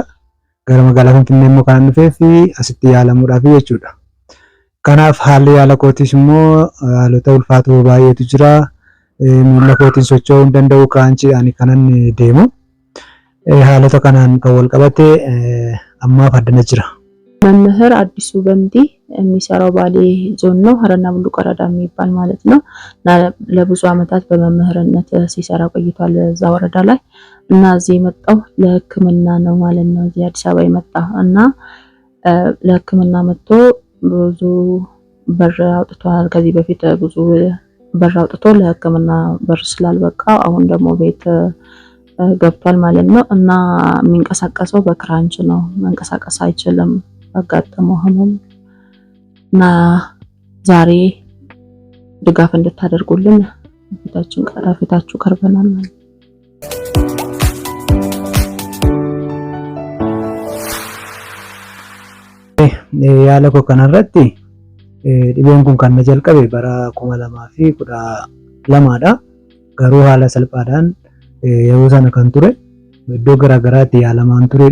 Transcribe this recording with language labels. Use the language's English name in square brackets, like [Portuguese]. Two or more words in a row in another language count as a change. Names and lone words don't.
[Oromo] Gara magaalaa Finfinnee immoo kan dhufee fi asitti yaalamuudhaaf jechuudha. Kanaaf haalli yaala kootiis immoo haalota ulfaatoo baay'eetu jira. Miila kootiin socho'uu hin danda'u, kaanchiidhaan kanan deemu. Haalota kanaan kan wal qabate ammaaf addana jira. [Amharic] መምህር አዲሱ በንቲ የሚሰራው ባሌ ዞን ነው፣ ሀረና ቡሉቅ ወረዳ የሚባል ማለት ነው። ለብዙ አመታት በመምህርነት ሲሰራ ቆይቷል እዛ ወረዳ ላይ እና እዚህ የመጣው ለሕክምና ነው ማለት ነው። እዚህ አዲስ አበባ የመጣው እና ለሕክምና መጥቶ ብዙ በር አውጥቷል። ከዚህ በፊት ብዙ በር አውጥቶ ለሕክምና በር ስላልበቃ አሁን ደግሞ ቤት ገብቷል ማለት ነው። እና የሚንቀሳቀሰው በክራንች ነው፣ መንቀሳቀስ አይችልም አጋጠመው ህመም እና ዛሬ ድጋፍ እንድታደርጉልን ፊታችሁ ቀርበናል ማለት ነው። [Oromo] Yaala koo kanarratti dhibeen kun kan na jalqabe bara 2012dha. Garuu haala salphaadhaan yeroo sana kan ture iddoo garaagaraatti yaalamaan ture.